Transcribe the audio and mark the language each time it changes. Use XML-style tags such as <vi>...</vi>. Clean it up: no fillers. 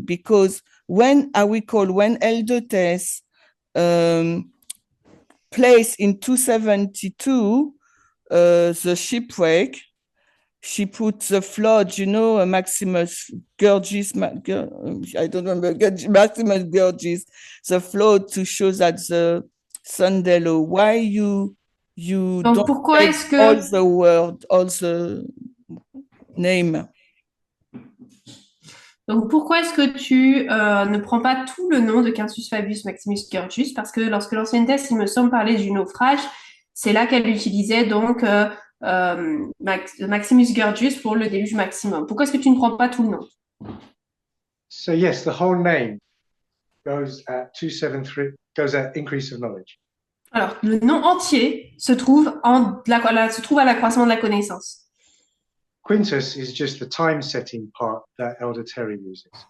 <en>Because when Elder Tess placed in 272 the shipwreck, she put the flood, Maximus Gurgis, I don't remember, Maximus Gurgis, the flood to show that the Sandello. Why you</en> <fr>Donc,</fr> <en>don't</en> <fr>pourquoi</fr> <en>take</en> <fr>est-ce que</fr> <en>all the word, all the name?</en> <fr>Donc, pourquoi est-ce que tu ne prends pas tout le nom de Quintus Fabius Maximus Gurgis? Parce que lorsque l'ancienne thèse, il me semble, parlait du naufrage, c'est là qu'elle utilisait donc Maximus Gurgis pour le déluge maximum. Pourquoi est-ce que tu ne prends pas tout le nom?</fr> <en>So yes, the whole name goes at 273, goes at increase of knowledge.</en> <fr>Alors, le nom entier se trouve à l'accroissement de la connaissance.</fr> <en>Quintus is just the time setting part that Elder Terry uses.</en>